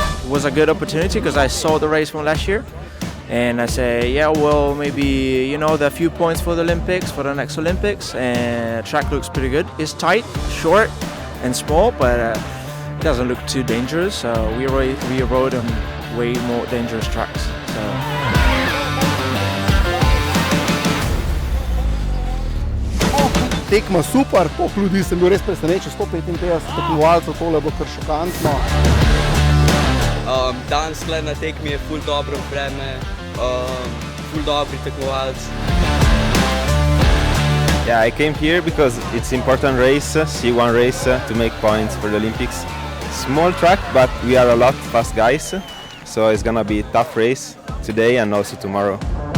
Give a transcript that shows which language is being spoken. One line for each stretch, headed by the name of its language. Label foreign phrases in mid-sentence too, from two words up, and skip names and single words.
English: was a good opportunity because I saw the race from last year. And I say, yeah, well, maybe, you know, there are a few points for the Olympics, for the next Olympics, and track looks pretty good. It's tight, short, and small, but it doesn't look too dangerous. So we rode on way more dangerous tracks. So.
Slovenian: Tekma super, koliko ljudi sem bil res presenečen, 155 tekmovalcev, tole bo kar šokantno. Danes tle na tekmi je ful dobro vreme, ful dobri tekmovalci.
English: Yeah, I came here because it's important race, C1 race to make points for the Olympics. Small track, but we are a lot fast guys, so it's gonna be a tough race today and also tomorrow.